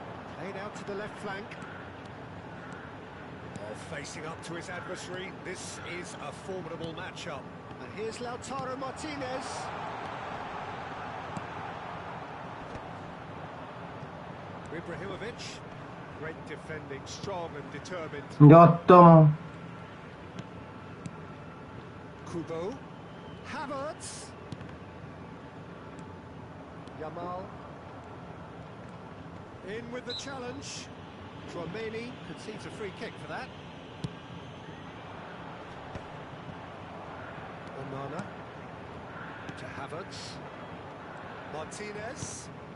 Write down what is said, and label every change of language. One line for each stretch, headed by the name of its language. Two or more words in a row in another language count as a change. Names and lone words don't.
English: Played out to the left flank. Oh, facing up to his adversary. This is a formidable matchup. And here's Lautaro Martinez. Ibrahimovic. Great defending, strong and determined. やったもん。 Kubo. Havertz. Yamal. In with the challenge. Tchouaméni concedes a free kick for that. Onana. To Havertz. Martinez.